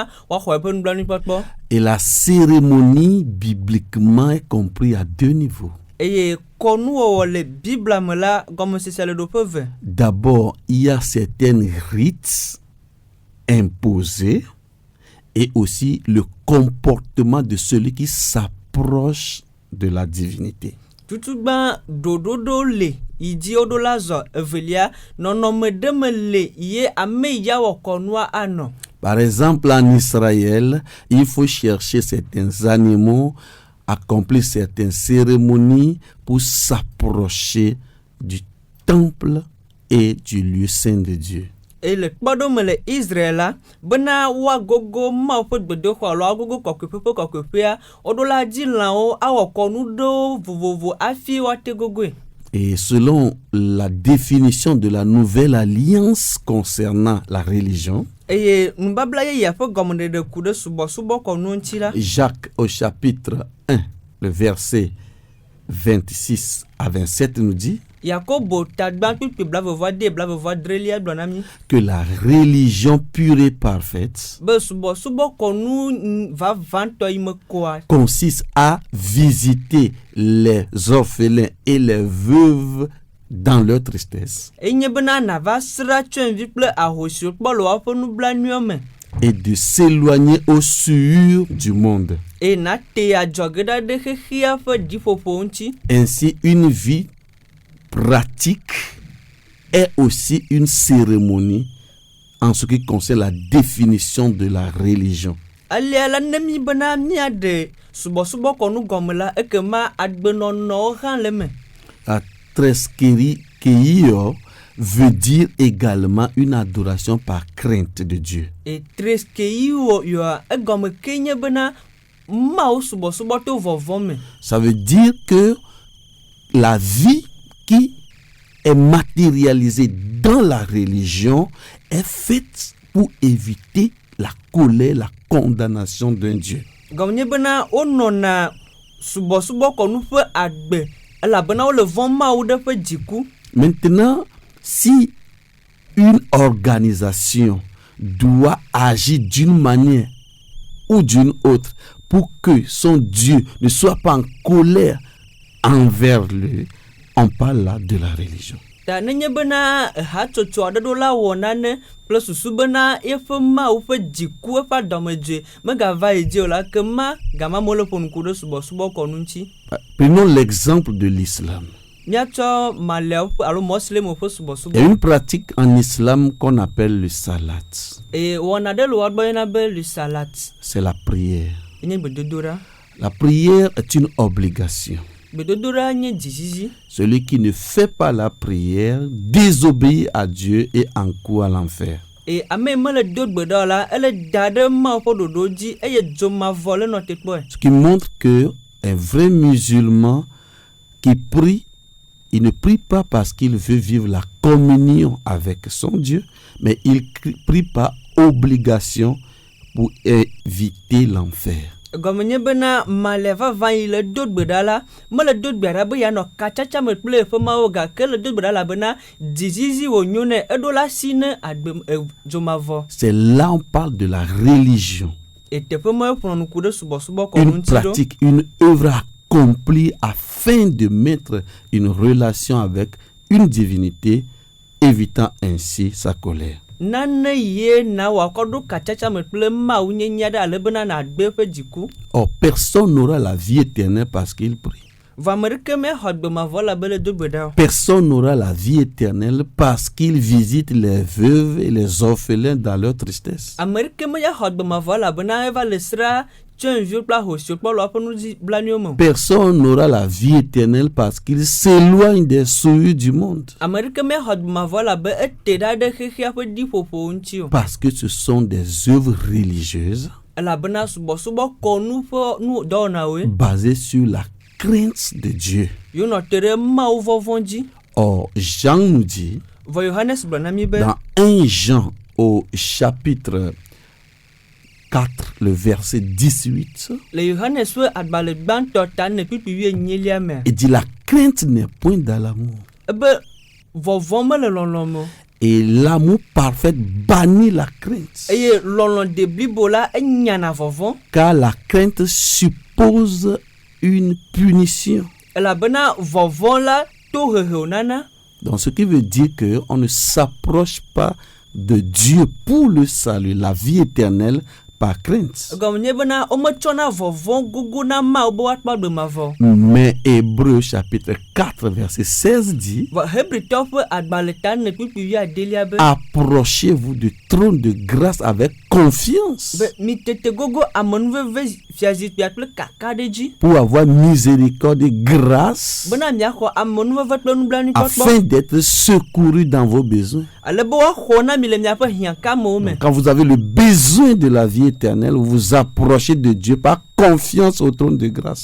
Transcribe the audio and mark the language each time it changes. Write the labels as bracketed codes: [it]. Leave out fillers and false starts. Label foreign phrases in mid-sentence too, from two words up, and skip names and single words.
[fr] la cérémonie bibliquement est comprise à deux niveaux. [ee] eye kɔnuwɔwɔ le Biblia me la gɔmesese le ɖoƒe ve. [fr] D'abord, il y a certains rites imposés et aussi le comportement de celui qui s'approche de la divinité. [ee] Tutugba ɖoɖoɖo le yi dzi woɖo la zɔ. Evelia nɔnɔme ɖe me le ye ame yi ya wɔ kɔnua anɔ. [fr] Par exemple, en Israël, il faut chercher certains animaux, accomplir certaines cérémonies pour s'approcher du temple et du lieu saint de Dieu. [ee] Et le kpɔɖome le Israël la bena woagogo Mawu ƒe gbedoxɔ alo agogo kɔkɔeƒe ƒe kɔkɔeƒea woɖo la dzi lãwo awɔ kɔnu ɖewo vovovo hafi woate gogoe. [fr] Et selon la définition de la nouvelle alliance concernant la religion, [ee] Eye nubabla yeyea ƒe gɔmeɖeɖe ku ɖe subɔsubɔ kɔnu ŋuti la. [fr] Jacques au chapitre 1, le verset 26 à 27 nous dit [ee] Yakobo tagba kpikpi blavevoade blavevoadrelia gblɔ na mi [fr] que la religion pure et parfaite [ee] be subɔsubɔ kɔnu vavãtɔ yi me koa [fr] consiste à visiter les orphelins et les veuves dans leur tristesse [ee] enye bena nava sra tsyɔ̃evi kple ahosiwo kpɔ le woaƒe nublanuiwo me [fr] et de s'éloigner au suur du monde. [ee] eye nate adzɔge ɖa ɖe xexea ƒe ɖiƒoƒo ŋuti. [fr] Ainsi, une vie pratique est aussi une cérémonie en ce qui concerne la définition de la religion. [ee] Alia la ne mi bena miaɖe subɔsubɔ kɔnu gɔme la ekema agbenɔnɔwo hã le me. [fr] La treskeio veut dire également une adoration par crainte de Dieu. [ee] Et treskeiwo yoa egɔme ke nye bena Mawu subɔsubɔ to vɔvɔ me. [fr] Ça veut dire que la vie qui est matérialisée dans la religion est faite pour éviter la colère, la condamnation d'un Dieu. [ee] Gɔme nye bena wonɔna subɔsubɔ kɔnu ƒe agbe elabena wole vɔ̃ Mawu ɖe ƒe dziku. [fr] Maintenant, si une organisation doit agir d'une manière ou d'une autre pour que son Dieu ne soit pas en colère envers lui, on parle là de la religion. [ee] Ta nenye bena hatsotso aɖe ɖo la wɔ nane kple susu bena eƒe Mawu ƒe dziku eƒe adɔmedzoe megava yi dzi o la kema gama mole ƒo nuku ɖe subɔsubɔ kɔnu ŋuti. [fr] Prenons l'exemple de l'islam. [ee] Míatsɔ Maliawo alo Mɔslemwo ƒe [fr] Il y a [ee] subɔsubɔ. [fr] une pratique en islam qu'on appelle le salat. [ee] Eye wɔna ɖe le woagbɔ yɔna be le salat. [fr] C'est la prière. [ee] Enye gbedodoɖa. [fr] La prière est une obligation. [ee] Gbedodoɖa nye dzizizi. [fr] Celui qui ne fait pas la prière désobéit à Dieu et encourt à l'enfer. [ee] Eye ame mele do gbe ɖa o la ele da ɖe Mawu ƒe ɖoɖo dzi eye dzomavɔ le nɔ te kpɔe. [fr] Ce qui montre que un vrai musulman qui prie, il ne prie pas parce qu'il veut vivre la communion avec son Dieu, mais il prie par obligation pour éviter l'enfer. [ee] Gɔme nye bena Malia vavã yi le do gbe ɖa la mele do gbe ɖa be yeanɔ katsatsa me kple eƒe Mawu gake le do gbe ɖa elabena dzizizi wònyo nɛ eɖo la si ne dzomavɔ. [fr] C'est là on parle de la religion. [ee] Et teƒe me ƒo nuku ɖe subɔsubɔ kɔnu [fr] Une [ee] ŋuti ɖo. [fr] pratique, une œuvre accomplie afin de mettre une relation avec une divinité, évitant ainsi sa colère. [ee] Nane ye na wòakɔ ɖo katsatsa me kple Mawu nyenya ɖe ale bena nàgbe eƒe dziku. [fr] Or, personne n'aura la vie éternelle parce qu'il prie. [ee] Vɔ ame ɖeke mexɔ gbemavɔ la be le do gbe ɖa o. [fr] Personne n'aura la vie éternelle parce qu'il visite les veuves et les orphelins dans leur tristesse. [ee] Ame ɖeke meyaxɔ gbemavɔ elabena eva le sra tsyɔ̃eviwo kple ahosiwo kpɔ le woaƒe nublanuiwo me. [fr] Personne n'aura la vie éternelle parce qu'il s'éloigne des souillures du monde. [ee] Ame ɖeke meyaxɔ gbemavɔ elabe ete ɖa ɖe xexea ƒe ɖiƒoƒo ŋuti o. [fr] Parce que ce sont des œuvres religieuses [ee] Elabena subɔsubɔ kɔnu ƒe nu dɔwɔnawoe. [fr] basées sur la crainte de Dieu. [ee] Yewo nɔ te ɖe Mawu vɔvɔ̃ dzi. [fr] Or, Jean nous dit, [ee] Vɔ Yohanes gblɔ na mi be [fr] dans 1 Jean au chapitre 4, le verset 18, [ee] le Yohanes ƒe agbalẽ gbãtɔ ta ne kpikpi 18 mea. [fr] il dit la crainte n'est point dans l'amour. [ee] Ebe vɔvɔ̃ mele lɔlɔ̃ me. [fr] Et l'amour parfait bannit la crainte. [ee] Eye lɔlɔ̃ de blibo la enyana vɔvɔ̃. [fr] Car la crainte suppose une punition. [ee] elabena vɔvɔ la to hehe wònana. [fr] Donc, ce qui veut dire qu'on ne s'approche pas de Dieu pour le salut, la vie éternelle, par crainte. [ee] Gɔme nye bena wometsɔna vɔvɔ gogo na Mawu be woakpɔ agbemavɔ. [fr] Mais Hébreu chapitre 4 verset 16 dit: [ee] Vɔ Hebritɔwo ƒe agbalẽ ta ne kpikpi 11 be [fr] approchez-vous du trône de grâce avec confiance [ee] be mi tete gogo amenuveve fiazikpuia kple kaka ɖe dzi [fr] pour avoir miséricorde et grâce [ee] bena miaxɔ amenuveve kple nublanuikpɔkpɔ [fr] afin d'être secouru dans vos besoins. [ee] ale be woaxɔ na mi le miaƒe hiãkamewo me. [fr] Quand vous avez le besoin de la vie éternelle, vous vous approchez de Dieu par confiance au trône de grâce.